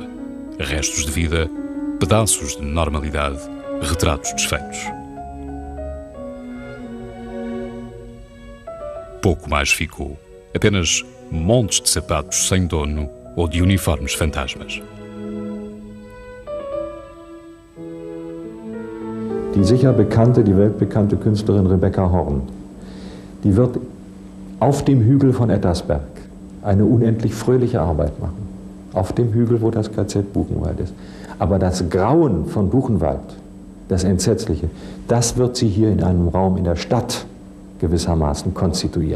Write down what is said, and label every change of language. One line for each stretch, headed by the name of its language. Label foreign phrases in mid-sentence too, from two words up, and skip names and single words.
Portuguese: Restos de vida, pedaços de normalidade, retratos desfeitos. Pouco mais ficou. Apenas montes de sapatos sem dono ou de uniformes fantasmas.
German: Die sicher bekannte, die weltbekannte Künstlerin Rebecca Horn, die wird auf dem Hügel von Ettersberg eine unendlich fröhliche Arbeit machen. Auf dem Hügel, wo das KZ Buchenwald ist. Aber das Grauen von Buchenwald, das Entsetzliche, das wird sie hier in einem Raum in der Stadt gewissermaßen konstituieren.